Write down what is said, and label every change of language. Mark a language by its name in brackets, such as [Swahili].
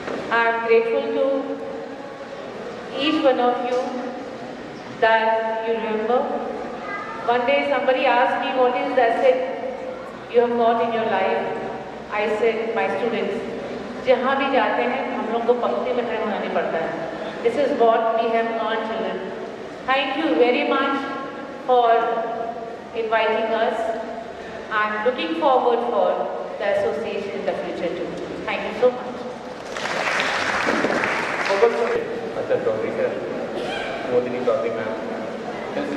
[English] I am grateful to each one of you that you remember. One day somebody asked me what is the asset you have got in your life. I said my students. [Hindi] जहाँ भी जाते हैं हम लोग को पंक्ति में खड़े होना नहीं पड़ता है. [English] This is what we have earned, children. Thank you very much for inviting us. I am looking forward for the association in the future too. Thank you so much. Achha Chaudhary sir, Modini Chaudhary ma'am, Ms.